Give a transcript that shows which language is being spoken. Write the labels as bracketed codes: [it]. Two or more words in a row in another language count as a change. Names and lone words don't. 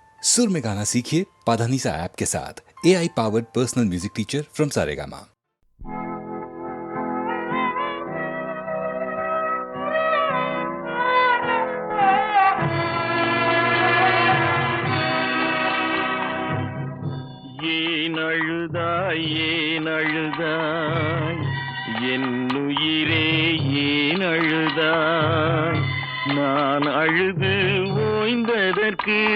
[hi] सुर में गाना सीखिए पाधानीसा ऐप के साथ। [en] AI powered personal music teacher from [hi] सारेगामा। [ta] ஏன் அழுதாய் ஏன் அழுதாய் என்னுயிரே ஏன் அழுதாய் நான் அழுது ஓய்ந்ததற்கு